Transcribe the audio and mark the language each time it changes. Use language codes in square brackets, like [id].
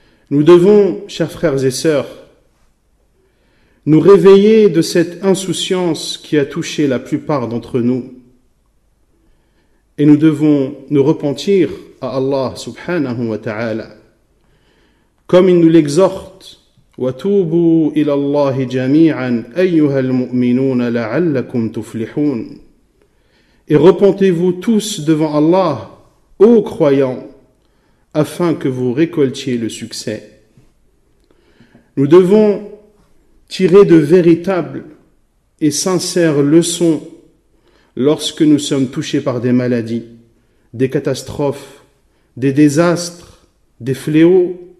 [fr] Nous devons, chers frères et sœurs, nous réveiller de cette insouciance qui a touché la plupart d'entre nous. Et nous devons nous repentir à Allah [ar] subhanahu wa ta'ala. [fr] Comme il nous l'exhorte, [ar] وَتُوبُوا إِلَى اللَّهِ جَمِيعًا أَيُّهَا الْمُؤْمِنُونَ لَعَلَّكُمْ تُفْلِحُونَ. [fr] Et repentez-vous tous devant Allah, ô croyants, afin que vous récoltiez le succès. Nous devons tirer de véritables et sincères leçons lorsque nous sommes touchés par des maladies, des catastrophes, des désastres, des fléaux.